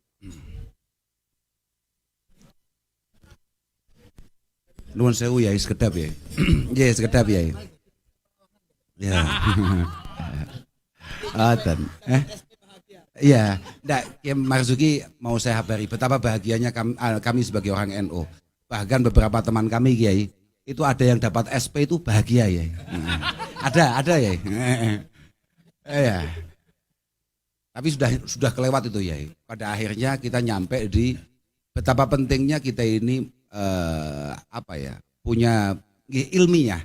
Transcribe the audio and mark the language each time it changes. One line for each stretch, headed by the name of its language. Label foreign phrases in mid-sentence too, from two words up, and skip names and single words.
Javanese: Nuwun sewu ya, sekedap ya. Ya, sekedap ya. Ya.
Indonesian: Adan. Iya, ndak Kiai Marzuki mau saya habari betapa bahagianya kami sebagai orang NU. Bahkan beberapa teman kami Kiai itu ada yang dapat SP itu bahagia ya. Ada ya. Iya. Tapi sudah kelewat itu ya. Pada akhirnya kita nyampe di betapa pentingnya kita ini punya ilmiah.